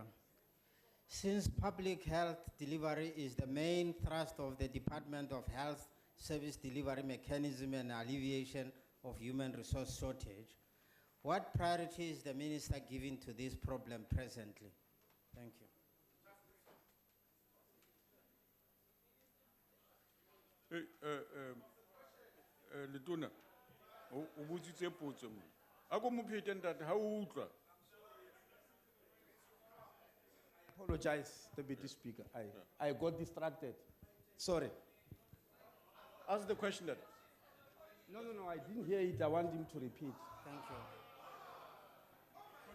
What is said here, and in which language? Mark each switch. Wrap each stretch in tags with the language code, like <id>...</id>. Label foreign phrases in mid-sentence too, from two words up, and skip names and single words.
<en>Since public health delivery is the main thrust of the Department of Health Service Delivery Mechanism and alleviation of human resource shortage, what priority is the Minister giving to this problem presently? Thank you.</en> <tn>Letona, o botsitse potso mo. A go mo phete ntate ha o utlwa.</tn> <en>Apologize, Deputy Speaker. I got distracted. Sorry. Ask the question that. No, I didn't hear it. I want him to repeat.</en>